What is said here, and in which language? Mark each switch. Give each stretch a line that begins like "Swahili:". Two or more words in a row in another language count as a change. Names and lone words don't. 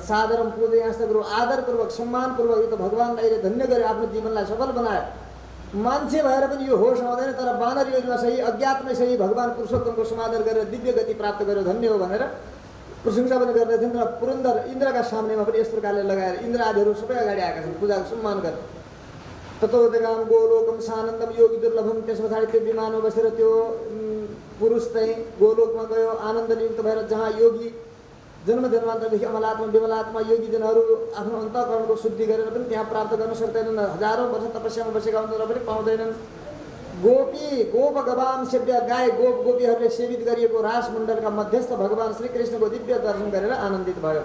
Nepali: साधारण पूजा यस्तो गुरु आदरपूर्वक सम्मानपूर्वक यो त भगवानलाई धन्य गरे, आफ्नो जीवनलाई सफल बनायो। मान्छे भएर पनि यो होस आउँदैन, तर बानर योनिमा सही अज्ञातमै सही भगवान पुरुषोत्तमको समादर गरेर दिव्य गति प्राप्त गर्यो, धन्य हो भनेर प्रशंसा पनि गर्दै थिइन् र पुरन्दर इन्द्रका सामनेमा पनि यस प्रकारले लगाएर इन्द्र आदिहरू सबै अगाडि आएका छन् पूजाको सम्मान गरेर।
Sanskrit: ततोदगाम गोलोकम सानन्दम योगी दुर्लभम।
Nepali: त्यस पछाडि त्यो विमानमा बसेर त्यो पुरुष चाहिँ गोलोकमा गयो आनन्दले युक्त भएर जहाँ योगी जन्म जन्मान्तरदेखि अमलात्मा विमलात्मा योगीजनहरू आफ्नो अन्तःकरणको शुद्धि गरेर पनि त्यहाँ प्राप्त गर्न सक्दैनन्। हजारौँ वर्ष तपस्यामा बसेका हुन्छन् र पनि पाउँदैनन्।
Sanskrit: गोप गवाम सेव्य
Nepali: गाई गोप गोपीहरूले सेवित गरिएको रासमण्डलका मध्यस्थ भगवान श्रीकृष्णको दिव्य दर्शन गरेर आनन्दित भयो।